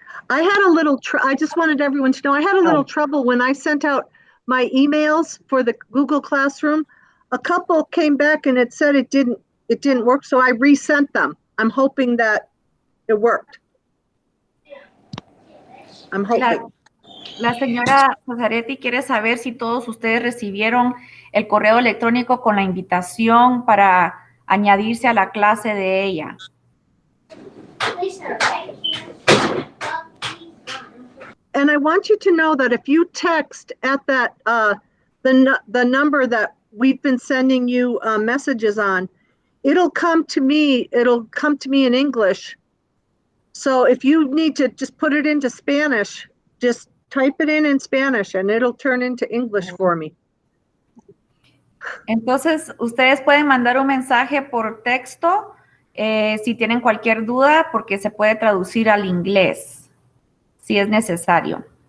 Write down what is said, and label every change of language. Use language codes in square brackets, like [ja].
[en] I had a little, I just wanted everyone to know, I had a little trouble when I sent out my emails for the Google Classroom. A couple came back and it said it didn't work, so I resent them. I'm hoping that it worked. I'm hoping. [es] La señora Zazzaretti quiere saber si todos ustedes recibieron el correo electrónico con la invitación para añadirse a la clase de ella. [en] And I want you to know that if you text at that the number that we've been sending you messages on, it'll come to me in English. So if you need to just put it into Spanish, just type it in Spanish and it'll turn into English for me. [es] Entonces, ustedes pueden mandar un mensaje por texto si tienen cualquier duda, porque se puede traducir al inglés, si es necesario.